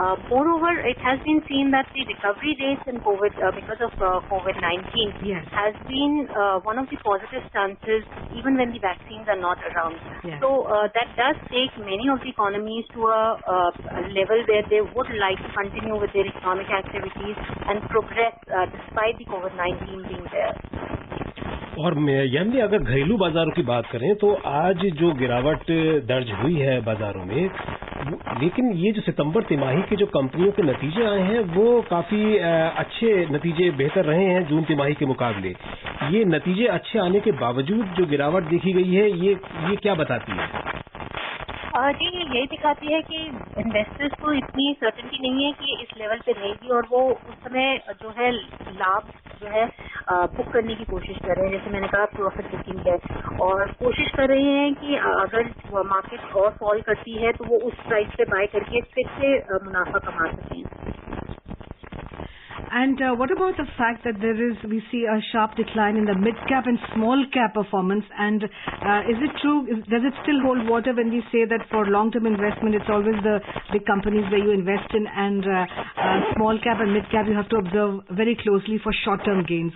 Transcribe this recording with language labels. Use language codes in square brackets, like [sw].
[en] Moreover, it has been seen that the recovery rates in COVID, because of COVID-19, has been one of the positive stances even when the vaccines are not around. Yes. So that does take many of the economies to a level where they would like to continue with their economic activities and progress despite the COVID-19 being there. [hi] और यानी अगर घरेलू बाजारों की बात करें तो आज जो गिरावट दर्ज हुई है बाजारों में, लेकिन ये जो सितंबर तिमाही के जो कंपनियों के नतीजे आए हैं वो काफी अच्छे नतीजे, बेहतर रहे हैं जून तिमाही के मुकाबले। ये नतीजे अच्छे आने के बावजूद जो गिरावट देखी गई है, ये क्या बताती है? जी, यही दिखाती है कि इन्वेस्टर्स को इतनी सर्टेनिटी नहीं है कि इस लेवल पे रहेगी और वो उस समय जो है लाभ जो है बुक करने की कोशिश कर रहे हैं। जैसे मैंने कहा, प्रॉफिट बुकिंग है और कोशिश कर रहे हैं कि अगर मार्केट और फॉल करती है तो वो उस प्राइस पे बाय करके फिर से मुनाफा कमा सकें। [en] And what about the fact that we see a sharp decline in the mid-cap and small-cap performance? And is it true, does it still hold water when we say that for long-term investment, it's always the big companies where you invest in, and small-cap and mid-cap you have to observe very closely for short-term gains?